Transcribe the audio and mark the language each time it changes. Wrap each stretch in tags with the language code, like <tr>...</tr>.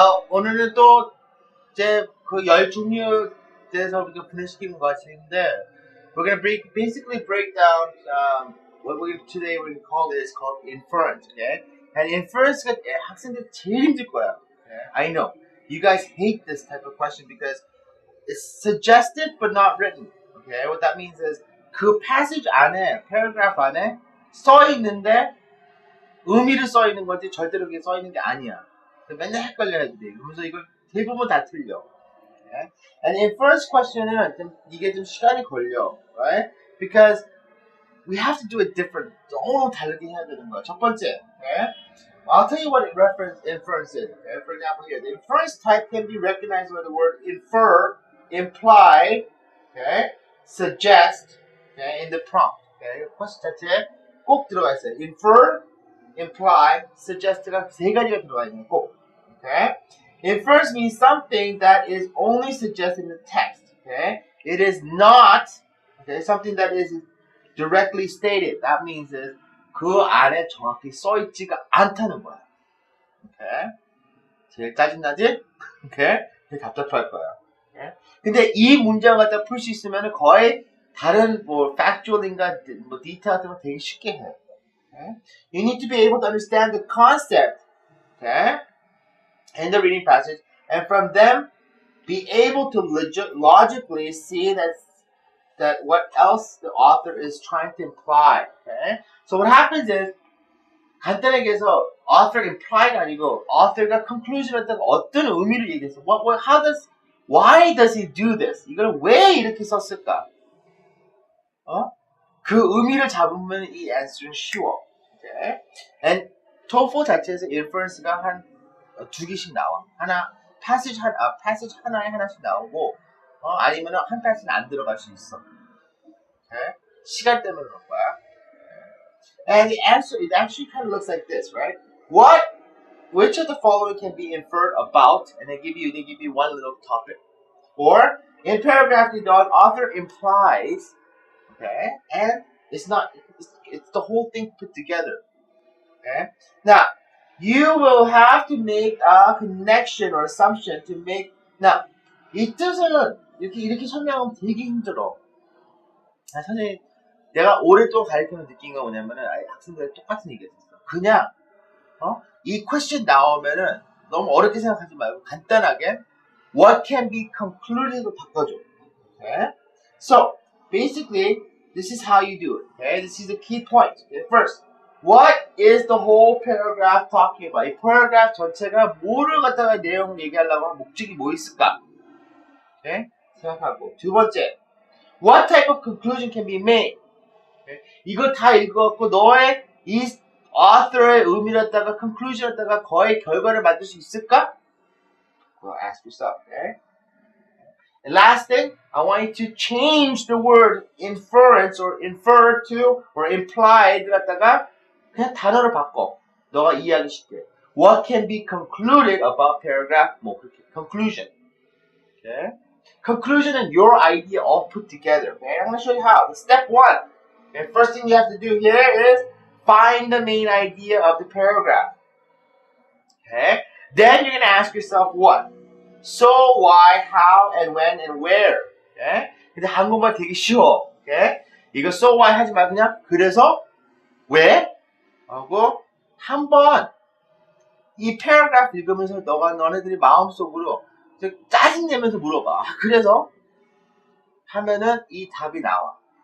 <ko>오늘은 또 이제 그 열 종류에 대해서 우리가 분해시키는 것 같은데,</ko> <en>we're gonna basically break down what we today we call is called inference, okay?</en> <ko>And inference가 학생들 제일 힘들 거야.</ko> <en>Okay? I know you guys hate this type of question because it's suggested but not written. Okay, what that means is</en> <ko>그 passage 안에, paragraph 안에 써 있는데 의미를 써 있는 거지 절대로 그게 써 있는 게 아니야. 맨날 헷갈려 애들이. 그래서 이걸 대부분 다 틀려.</ko> <en>Okay? And in first question은</en> <ko>이게 좀 시간이 걸려,</ko> <en>right? Because we have to do it different.</en> <ko>너무 다르게 해야 되는 거야. 첫 번째, okay?</ko> <en>I'll tell you what inference is. Okay? For example, here, the inference type can be recognized by the word infer, imply, okay, suggest, okay, in the prompt. Okay?</en> <ko>question 자체에 꼭 들어가 있어요. Infer, imply, suggest가 세 가지가 들어가 있는 거 꼭.</ko> <en>Okay? Infers means something that is only suggested in the text. Okay? It is not something that is directly stated. That means is</en> <ko>그 안에 정확히 써 있지가 않다는 거야. Okay? 제일 짜증나지? Okay? 되게 답답할 거야. Okay? 근데 이 문장 갖다 풀 수 있으면 거의 다른 뭐 factual인가 뭐 detail 같은 거 되게 쉽게 해.</ko> <en>Okay? You need to be able to understand the concept. Okay? In the reading passage, and from them be able to logically see that what else the author is trying to imply. Okay? So what happens is</en> <ko>간단하게 해서 author imply가 아니고 author가 conclusion을 했다가 어떤 의미를 얘기했어.</ko> <en>Why does he do this?</en> <ko>이걸 왜 이렇게 썼을까? 그 의미를 잡으면 이 answer는 쉬워. Okay? And TOEFL 자체에서 inference가 한 두 개씩 나와. passage 하나에 하나씩 나오고, 아니면 한 passage 안 들어갈 수 있어. Okay? 시간 때문에 그런 거야.</ko> <en>And the answer, it actually kind of looks like this, right? Which of the following can be inferred about, and they give you one little topic. Or, in paragraph, the author implies, okay, and it's the whole thing put together. Okay? Now, you will have to make a connection or assumption to make.</en> <ko>Now, 이 뜻은 이렇게 설명하면 되게 힘들어. 사실 내가 오랫동안 가르치면서 느낀 거 뭐냐면은 학생들이 똑같은 얘기했었어. 그냥 이 question 나오면은 너무 어렵게 생각하지 말고 간단하게</ko> <en>what can be concluded</en> <ko>로 바꿔줘.</ko> <en>Okay? So basically, this is how you do it. Okay? This is the key point. Okay? First. What is the whole paragraph talking about?</en> <ko>이 paragraph 전체가 뭐를 갖다가 내용을 얘기하려고 하는 목적이 뭐 있을까?</ko> <en>Okay?</en> <ko>생각하고. 두 번째,</ko> <en>what type of conclusion can be made? Okay?</en> <ko>이거 다 읽어갖고 너의 이 author의 의미를 갖다가 conclusion을 갖다가 거의 결과를 만들 수 있을까?</ko> <en>Well, ask yourself. Okay? And last thing, I want you to change the word inference or infer to or implied</en> <ko>갖다가 그냥 단어를 바꿔. 너가 이해하기 쉽게.</ko> <en>What can be concluded about paragraph?</en> <ko>뭐 그렇게. Conclusion. Okay?</ko> <en>Conclusion and your idea all put together. Okay? I'm going to show you how. Step one. Okay? First thing you have to do here is find the main idea of the paragraph. Okay? Then you're going to ask yourself what? So, why, how, and when, and where.</en> <ko>Okay? 근데 한국말 되게 쉬워. Okay? 이거 so, why 하지 말고 그냥 그래서 왜? 하고 한번 이 패러그래프 읽으면서 너네들이 마음속으로 짜증내면서 물어봐. 그래서 하면은 이 답이 나와.</ko>